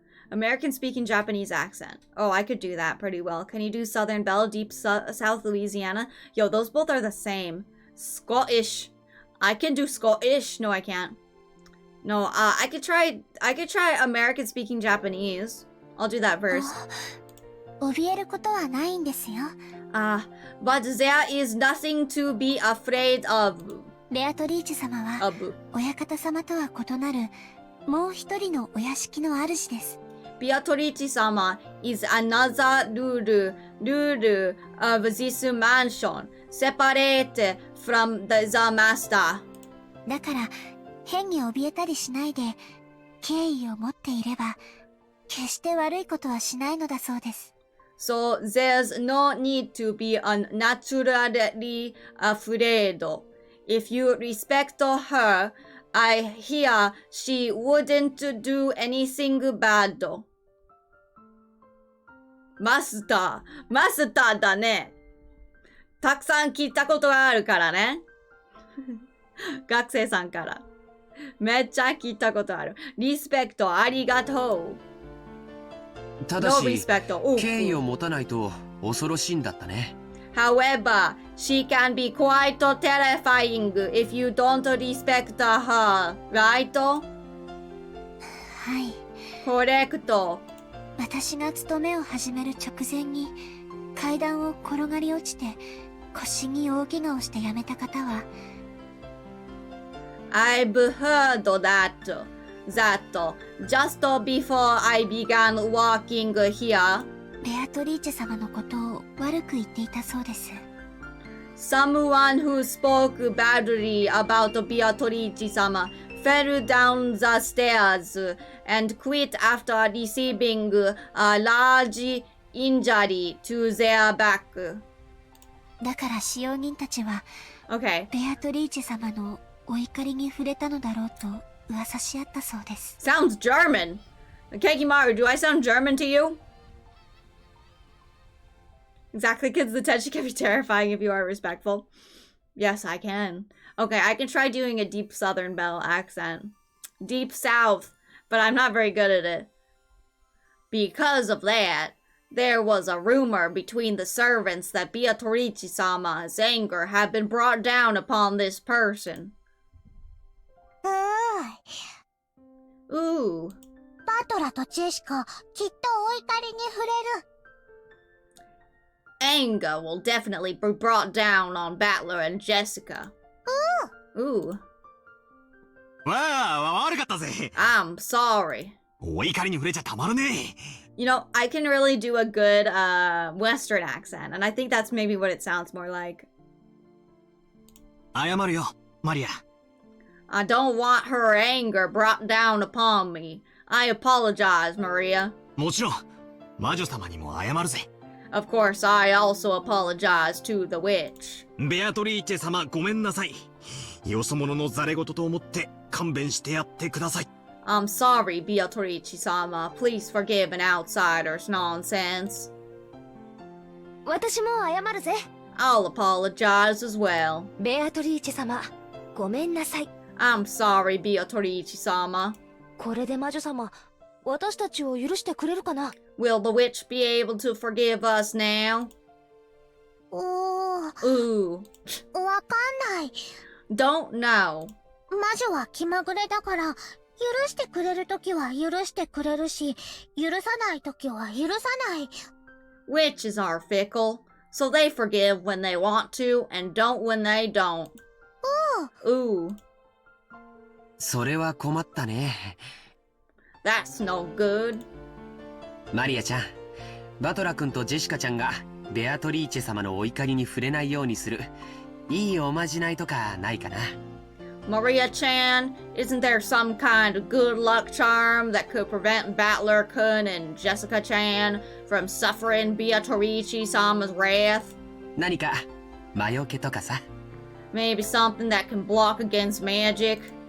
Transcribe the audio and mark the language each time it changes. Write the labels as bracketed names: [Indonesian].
[English] American speaking Japanese accent. Oh, I could do that pretty well. Can you do Southern Belle, Deep South Louisiana? Yo, those both are the same. Scottish. I can do Scottish. No, I can't. No, I could try American speaking Japanese. I'll do that first. [Japanese] 怯えることはないんですよ。 [English] But there is nothing to be afraid of. [Japanese] ベアトリーチェ様は親方様とは異なるもう一人のお屋敷の主です。 [English] Beatrice-sama is another ruler of this mansion, separate from the master. [Japanese] だから変に怯えたりしないで敬意を持っていれば決して悪いことはしないのだそうです。 [English] So there's no need to be unnaturally afraid. If you respect her, I hear she wouldn't do anything bad. [Japanese] マスターだね。たくさん聞いたことがあるからね。学生さんから。めっちゃ聞いたことある。リスペクトありがとう。ただし、 [English] No respect. [Japanese] 敬意を持たないと恐ろしいんだったね。 [English] However, she can be quite terrifying if you don't respect her, right? [Japanese] はい。 [English] コレクト。 [Japanese] 私が勤めを始める直前に階段を転がり落ちて腰に大怪我をして辞めた方は、 [English] I've heard that just before I began working here, [Japanese] ベアトリーチェ様のことを悪く言っていたそうです。 [English] someone who spoke badly about Beatrice-sama fell down the stairs and quit after receiving a large injury to their back. [Japanese] だから使用人たちは [English] Okay. [Japanese] ベアトリーチェ様のお怒りに触れたのだろうと噂し合ったそうです。 [English] Sounds German. Kekimaru, do I sound German to you? Exactly, kids, the tension can be terrifying if you are respectful. Yes, I can. Okay, I can try doing a deep Southern Belle accent. Deep South, but I'm not very good at it. Because of that, there was a rumor between the servants that Beatrice-sama's anger had been brought down upon this person. Ooh. [Japanese] バトラとジェシカ、きっとお怒りに触れる。 [English] Anger will definitely be brought down on Battler and Jessica. Ooh. [Japanese] わあ、悪かったぜ。 [English] I'm sorry. [Japanese] お怒りに触れちゃたまるね。 [English] You know, I can really do a good Western accent, and I think that's maybe what it sounds more like. [Japanese] 謝るよ、マリア。 [English] I don't want her anger brought down upon me. I apologize, Maria. [Japanese] もちろん、魔女様にも謝るぜ。 [English] Of course, I also apologize to the witch. [Japanese] ベアトリーチェ様、ごめんなさい。よそ者のザレ言と思って勘弁してやってください。 [English] I'm sorry, Beatrice-sama. Please forgive an outsider's nonsense. [Japanese] 私も謝るぜ。 [English] I'll apologize as well. [Japanese] ベアトリーチェ様、ごめんなさい。 [English] I'm sorry, Beatrice-sama. [Japanese] これで魔女様、私たちを許してくれるかな？ [English] Will the witch be able to forgive us now? [Japanese] わ Ooh. かんない。 [English] Don't know. [Japanese] 魔女は気まぐれだから、許してくれるときは許してくれるし、許さないときは許さない。 [English] Witches are fickle, so they forgive when they want to and don't when they don't. Ooh. [Japanese] それは困ったね。 [English] That's no good. [Japanese] マリアちゃん、バトラ君とジェシカちゃんがベアトリーチェ様のお怒りに触れないようにするいいおまじないとかないかな？ [English] Maria-chan, isn't there some kind of good luck charm that could prevent Battler-kun and Jessica-chan from suffering Beatrice-sama's wrath? [Japanese] 何か魔除けとかさ。 [English] Maybe something that can block against magic?